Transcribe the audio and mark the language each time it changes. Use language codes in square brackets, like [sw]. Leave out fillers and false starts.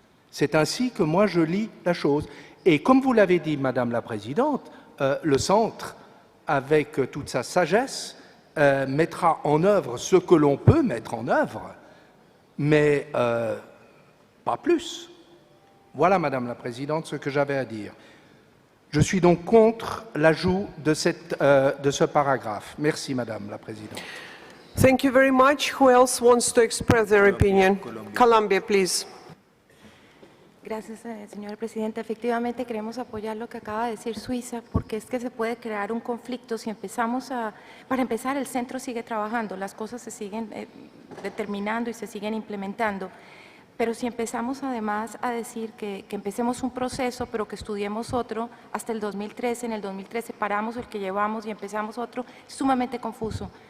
[fr] C'est ainsi que moi je lis la chose. Et comme vous l'avez dit, Madame la Présidente, le centre, avec toute sa sagesse, mettra en œuvre ce que l'on peut mettre en œuvre, mais pas plus. Voilà, Madame la Présidente, ce que j'avais à dire. Je suis donc contre l'ajout de ce paragraphe. Merci, Madame la Présidente. [en] Thank you very much. Who else wants to express their opinion? Colombia, please. [es] Gracias, señora Presidenta. Efectivamente, queremos apoyar lo que acaba de decir Suiza, porque es que se puede crear un conflicto si empezamos para empezar, el centro sigue trabajando, las cosas se siguen determinando y se siguen implementando, pero si empezamos además a decir que empecemos un proceso, pero que estudiemos otro hasta el 2013, en el 2013 paramos el que llevamos y empezamos otro, es sumamente confuso.